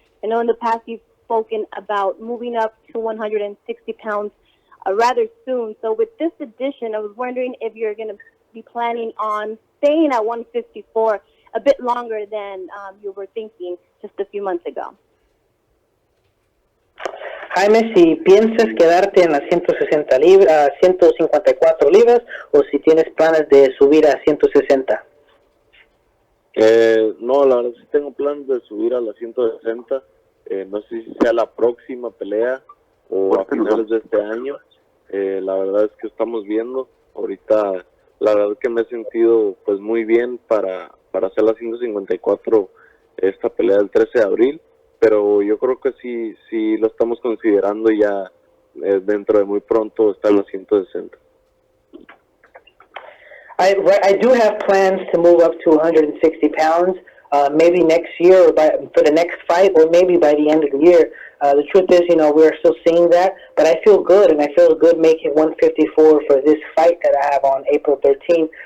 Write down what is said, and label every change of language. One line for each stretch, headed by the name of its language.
English: I know in the past you've spoken about moving up to 160 pounds rather soon. So with this addition, I was wondering if you're going to be planning on staying at 154 a bit longer than you were thinking just a few months ago.
Spanish: Jaime, si piensas quedarte en las 154 libras o si tienes planes de subir a 160. No, la verdad sí tengo planes de subir a las 160. No sé si sea la próxima pelea o a finales de este año. La verdad es que estamos viendo. Ahorita, la verdad que me he sentido pues muy bien para hacer las 154 esta pelea del 13 de abril. Pero yo creo que sí lo estamos considerando ya dentro de muy pronto estar en los 160.
English: I do have plans to move up to 160 pounds, maybe next year or for the next fight, or maybe by the end of the year. The truth is, we're still seeing that, but I feel good, and I feel good making 154 for this fight that I have on April 13th.